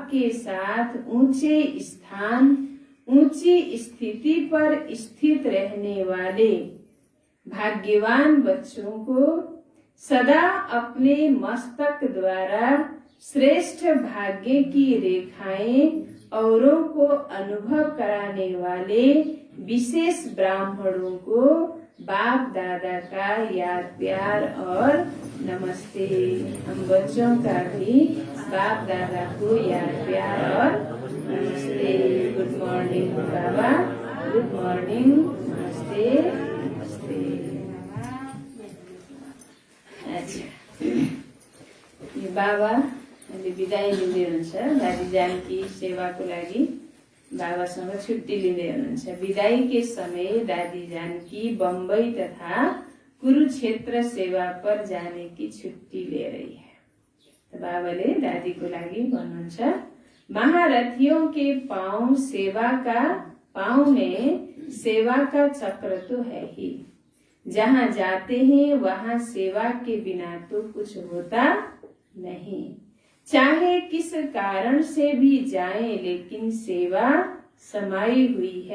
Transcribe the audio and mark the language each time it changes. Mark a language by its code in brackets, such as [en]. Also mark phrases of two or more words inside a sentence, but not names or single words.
[hi] के साथ ऊंचे स्थान, ऊंची स्थिति पर स्थित रहने वाले भाग्यवान बच्चों को सदा अपने मस्तक द्वारा श्रेष्ठ भाग्य की रेखाएं औरों को अनुभव कराने वाले विशेष ब्राह्मणों को बाप दादा का याद प्यार और नमस्ते। हम बच्चों का भी बाप दादा को याद प्यार और नमस्ते। [en] good morning Baba, good morning, [hi] नमस्ते नमस्ते। अच्छा, [ne] यो बाबा अहिले बिदाई लिँदै हुनुहुन्छ। दादी जानकी सेवाको लागि बाबासँग छुट्टी लिँदै हुनुहुन्छ। [hi] विदाई के समय दादी जानकी बम्बई तथा कुरुक्षेत्र सेवा पर जाने की छुट्टी ले रही है। [ne] तो बाबाले दादीको लागि भन्नुहुन्छ, [hi] महारथियों के पाँव में सेवा का चक्र तो है ही। जहाँ जाते हैं वहाँ सेवा के बिना तो कुछ होता नहीं। चाहे किस कारण से भी जाएं, लेकिन सेवा समाई हुई है।